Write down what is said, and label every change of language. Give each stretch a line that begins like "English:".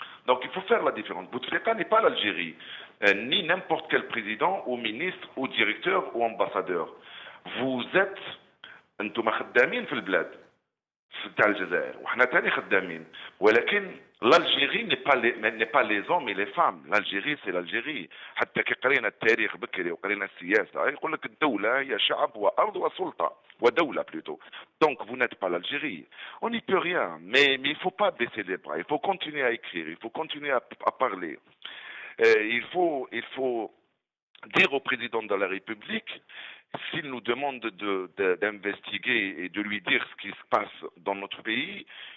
French: Donc il faut faire la différence. Bouteflika n'est pas l'Algérie, ni n'importe quel président ou ministre ou directeur ou ambassadeur. Vous êtes انتم خدامين في البلاد تاع الجزائر وحنا ثاني خدامين, ولكن l'Algérie n'est pas les hommes et les femmes. l'Algérie c'est l'Algérie.
Arabic: حتى كي قرينا التاريخ بكري وقرينا السياسه يقول لك الدوله هي شعب وارض وسلطه ودوله plutôt.
French: Donc vous n'êtes pas l'Algérie. On n'y peut rien, mais il faut pas baisser les bras. Il faut continuer à écrire, il faut continuer à parler. Il faut dire au président de la République, s'il nous demande d'investiguer et de lui dire ce qui se passe dans notre pays,